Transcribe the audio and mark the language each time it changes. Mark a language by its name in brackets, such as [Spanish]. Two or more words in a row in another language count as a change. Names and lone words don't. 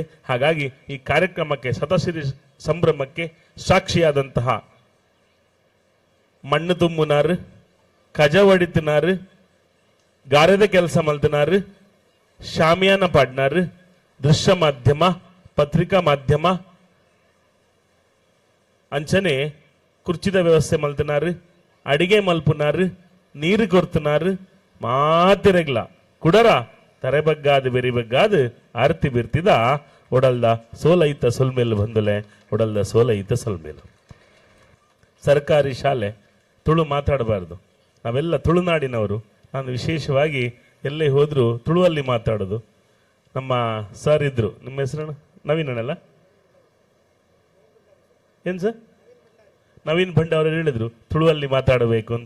[Kannada] ಹಾಗಾಗಿ ಈ ಕಾರ್ಯಕ್ರಮಕ್ಕೆ ಶತಸಿರಿ ಸಂಭ್ರಮಕ್ಕೆ ಸಾಕ್ಷಿಯಾದಂತಹ [Tulu] ಮಣ್ಣು ತುಂಬುನಾರು, ಕಜ ಹೊಡಿತಿನಾರು, ಗಾರೆದ ಕೆಲಸ ಮಲ್ತಿನಾರು, ಶಾಮಿಯಾನ ಪಾಡ್ನಾರು, ದೃಶ್ಯ ಮಾಧ್ಯಮ, ಪತ್ರಿಕಾ ಮಾಧ್ಯಮ ಅಂಚನೆ ಕುರ್ಚಿದ ವ್ಯವಸ್ಥೆ ಮಲ್ತಿನಾರು, ಅಡಿಗೆ ಮಲ್ಪುನಾರು, ನೀರು ಕೊರ್ತನಾರು, ಮಾತಿರಗ್ಲ ಕುಡರ ತರೆಬಗ್ಗಾದ ಬೆರಿಬಗ್ಗಾದ ಆರ್ತಿ ಬಿರ್ತಿದ ಒಡಲ್ದ ಸೋಲೈತ ಸೊಲ್ಮೇಲು ಬಂದಲೆ ಒಡಲ್ದ ಸೋಲೈತ ಸೊಲ್ಮೇಲು. [Kannada] ಸರ್ಕಾರಿ ಶಾಲೆ ತುಳು ಮಾತಾಡಬಾರ್ದು. ನಾವೆಲ್ಲ ತುಳುನಾಡಿನವರು. ನಾನು ವಿಶೇಷವಾಗಿ ಎಲ್ಲೇ ಹೋದರೂ ತುಳುವಲ್ಲಿ ಮಾತಾಡೋದು. ನಮ್ಮ ಸರ್ ಇದ್ರು, ನಿಮ್ಮ ಹೆಸರು ನವೀನಲ್ಲ ಏನು ಸರ್? ನವೀನ್ ಭಂಡ ಅವರು ಹೇಳಿದ್ರು ತುಳುವಲ್ಲಿ ಮಾತಾಡಬೇಕು ಅಂತ.